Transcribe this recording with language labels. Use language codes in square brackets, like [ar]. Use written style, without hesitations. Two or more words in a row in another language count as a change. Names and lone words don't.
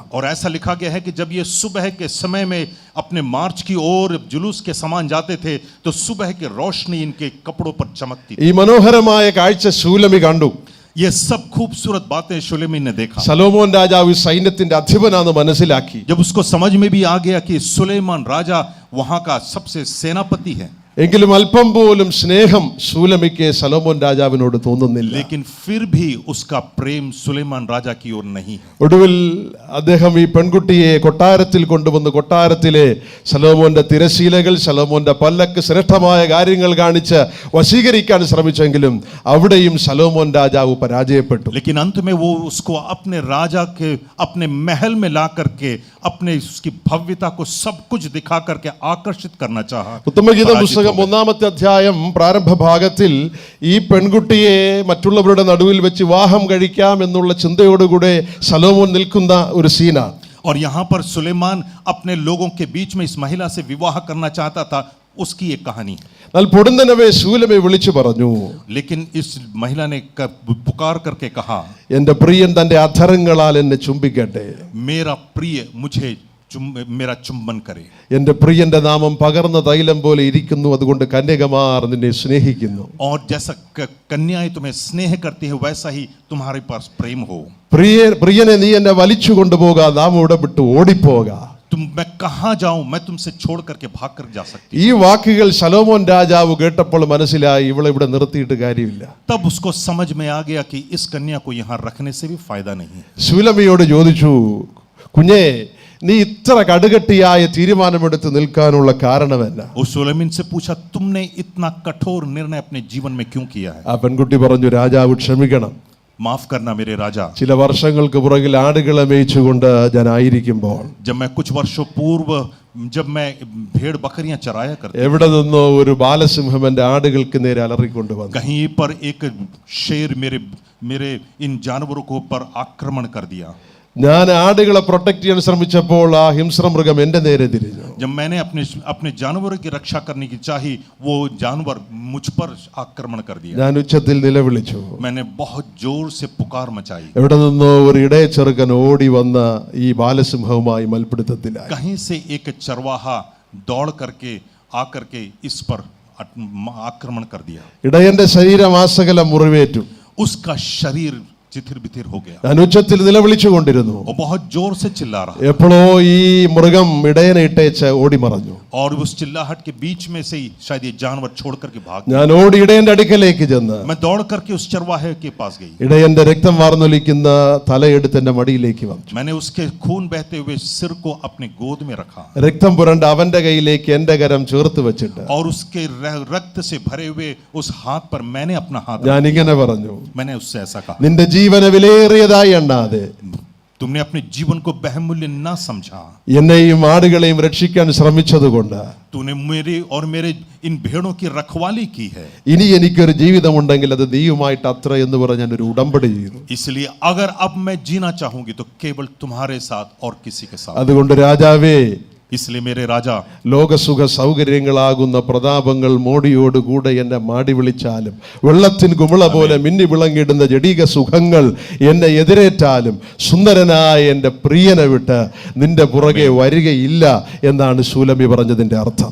[hi] और ऐसा लिखा गया है कि जब ये सुबह के समय में अपने मार्च की ओर जुलूस के समान जाते थे तो सुबह की रोशनी इनके कपड़ों पर चमकती थी. [ml] ഈ മനോഹരമായ കാഴ്ച ശൂലമി കണ്ടു. [hi] ये सब खूबसूरत बातें शुलेमी ने देखा. [ml] ശലോമോൻ രാജാവ് സൈന്യത്തിന്റെ അധിപനാണെന്ന് മനസ്സിലാക്കി. [hi] जब उसको समझ में भी आ गया कि सुलेमान राजा वहां का सबसे सेनापति है, [ml] എങ്കിലും അല്പം പോലും സ്നേഹം ശൂലമിക്ക് ശലോമോൻ രാജാവിനോട് തോന്നുന്നില്ല. [hi] लेकिन फिर भी उसका प्रेम सुलेमान राजा की ओर नहीं है. [ml] ഒടുവിൽ അദ്ദേഹം ഈ പെൺകുട്ടിയെ കൊട്ടാരത്തിൽ കൊണ്ടുവന്ന് കൊട്ടാരത്തിലെ ശലോമോന്റെ തിരശീലകൾ, ശലോമോന്റെ പല്ലക്ക്, ശ്രേഷ്ഠമായ കാര്യങ്ങൾ കാണിച്ച് വശീകരിക്കാൻ ശ്രമിച്ചെങ്കിലും അവിടെയും ശലോമോൻ രാജാവ് പരാജയപ്പെട്ടു. [hi] लेकिन अंत में वो उसको अपने राजा के अपने महल में ला करके अपने उसकी भव्यता को सब कुछ दिखा करके आकर्षित करना चाहा. [ml] ഉത്തമഗീത പുസ്തകം 1-ാമത്തെ അധ്യായം പ്രാരംഭ ഭാഗത്തിൽ ഈ പെൺകുട്ടിയെ മറ്റുള്ളവരുടെ നടുവിൽ വെച്ച് വിവാഹം കഴിക്കാം എന്നുള്ള ചിന്തയോടുകൂടെ ശലോമോൻ നിൽക്കുന്ന ഒരു സീനാണ്. [hi] और यहाँ पर सुलेमान अपने लोगों के बीच में इस महिला से विवाह करना चाहता था, उसकी एक कहानी. [ml] എന്നാൽ പൊടുന്നനവേ ശൂലമി വിളിച്ചു പറഞ്ഞു, [hi] लेकिन इस महिला ने पुकार करके कहा, [ml] എന്റെ പ്രിയൻ തന്റെ അധരങ്ങളാൽ എന്നെ ചുംബിക്കട്ടെ, [hi] मेरा प्रिय मुझे मेरा चुंबन करे. [ml] എന്റെ പ്രിയന്റെ നാമം പകർന്ന തൈലം പോലെ ഇരിക്കുന്നു, അതുകൊണ്ട് കന്യകമാർ നിന്നെ സ്നേഹിക്കുന്നു. [hi] और जैसा कन्याएं तुम्हें स्नेह करती है वैसा ही तुम्हारे पास प्रेम हो. [ml] പ്രിയനെ നീ എന്നെ വലിച്ചു കൊണ്ടുപോകാ, നാം ഇവിടെ വിട്ട് ഓടിപ്പോകാ. [hi] मैं कहाँ जाऊं, मैं तुमसे छोड़ करके भाग कर जा सकती. [ml] ഈ വാക്കുകൾ ശലോമോൻ രാജാവ് കേട്ടപ്പോൾ മനസ്സിലായി ഇവളെ ഇവിടെ നിർത്തിയിട്ട് കാര്യമില്ല. [hi] तब उसको समझ में आ गया कि इस कन्या को यहाँ रखने से भी फायदा नहीं है. [ml] ശൂലമിയോട് ചോദിച്ചു, കുഞ്ഞേ നീ ഇത്ര കടുകട്ടിയായ തീരുമാനമെടുത്ത് നിൽക്കാനുള്ള കാരണമെന്നാ? [hi] उस सुलेमान से पूछा तुमने इतना कठोर निर्णय अपने जीवन में क्यों किया है? [ml] ആ പെൺകുട്ടി പറഞ്ഞു, രാജാവ് ക്ഷമിക്കണം, [hi] माफ करना मेरे राजा। [ml] ചില വർഷങ്ങൾക്ക് പുറകിൽ ആടുകളെ മേയിച്ചുകൊണ്ട് ഞാൻ ആയിരിക്കുമ്പോൾ [hi] जब मैं कुछ वर्षों पूर्व जब मैं भेड़ बकरियां चराया करता, [ml] എവിടെ നിന്നോ ഒരു ബാലസിംഹം എന്റെ ആടുകൾക്ക് നേരെ അലറിക്കൊണ്ട് വന്നു. [hi] कहीं पर एक शेर मेरे इन जानवरों को पर आक्रमण कर दिया। [ml] ഞാൻ ആടുകളെ പ്രൊട്ടക്ട് ചെയ്യാൻ ശ്രമിച്ചപ്പോൾ ആ ഹിംസ്രമൃഗം എന്റെ നേരെ തിരിഞ്ഞു. [hi] जब मैंने अपने जानवरों की रक्षा करने की चाही, वो जानवर मुझ पर आक्रमण कर दिया। [ml] ഞാൻ ഉച്ചത്തിൽ നിലവിളിച്ചു. [hi] मैंने बहुत जोर से पुकार मचाई। [ml] എവിടെ നിന്നോ ഒരു ഇടയ ചെറുക്കൻ ഓടി വന്ന ഈ ബാലസിംഹവുമായി മൽപിടുത്തത്തിലായി. [hi] कहीं से एक चरवाहा दौड़ करके आकर के इस पर आक्रमण कर दिया। [ml] ഇടയന്റെ ശരീരം ആസകലം മുറിവേറ്റു. [hi] उसका शरीर चिथिर बिथिर हो गया। [ml] ഞാൻ ഉച്ചത്തിൽ നിലവിളിച്ചു കൊണ്ടിരുന്നു. [hi] वो बहुत जोर से चिल्ला रहा [ml] എപ്പോഴോ ഈ മൃഗം ഇടയനെ ഇട്ടേച്ച് ഓടി മറഞ്ഞു. [hi] और उस चिल्लाहट के बीच में से ही शायद ये जानवर छोड़ करके भाग गया। [ml] ഞാൻ ഓടി ഇടയന്റെ അടുക്കലേക്ക് ചെന്ന് [hi] मैं दौड़ करके उस चरवाहे के पास गई। [ml] ഇടയന്റെ രക്തം വാർന്നൊലിക്കുന്ന തലയെടുത്ത് എന്റെ മടിയിലേക്ക് വന്നു. [hi] मैंने उसके खून बहते हुए सिर को अपने गोद में रखा [ml] രക്തം പുരണ്ട അവന്റെ കയ്യിലേക്ക് എന്റെ കരം ചേർത്ത് വെച്ചിട്ട് [hi] और उसके रक्त से भरे हुए उस हाथ पर मैंने अपना हाथ [ml] ഞാൻ ഇങ്ങനെ പറഞ്ഞു, [hi] मैंने उससे ऐसा कहा, [ml] നിന്റെ ജീവനെ വിലയേറിയതായി എണ്ണാതെ [hi] तुमने अपने जीवन को बहुमूल्य ना समझा। [ml] എന്നെയും ആടുകളെയും രക്ഷിക്കാൻ ശ്രമിച്ചതുകൊണ്ട് [hi] तूने मेरे और मेरे इन भेड़ों की रखवाली की है। [ml] ഇനി എനിക്കൊരു ജീവിതമുണ്ടെങ്കിൽ അത് നീയുമായിട്ട് അത്ര എന്ന് പറഞ്ഞ് ഞാൻ ഒരു ഉടമ്പടി ചെയ്തു. [hi] इसलिए अगर अब मैं जीना चाहूंगी तो केवल तुम्हारे साथ और किसी के साथ। [ml] അതുകൊണ്ട് രാജാവേ, [hi] इसलिए मेरे राजा, [ml] ലോകസുഖ സൗകര്യങ്ങളാകുന്ന പ്രതാപങ്ങൾ മോടിയോടുകൂടെ എന്നെ മാടി വിളിച്ചാലും വെള്ളത്തിൻ കുമിള പോലെ മിന്നി വിളങ്ങിടുന്ന ജഡീക സുഖങ്ങൾ എന്നെ എതിരേറ്റാലും സുന്ദരനായ എൻ്റെ പ്രിയനെ വിട്ട് നിന്റെ പുറകെ വരികയില്ല എന്നാണ് ശൂലമി പറഞ്ഞതിന്റെ അർത്ഥം.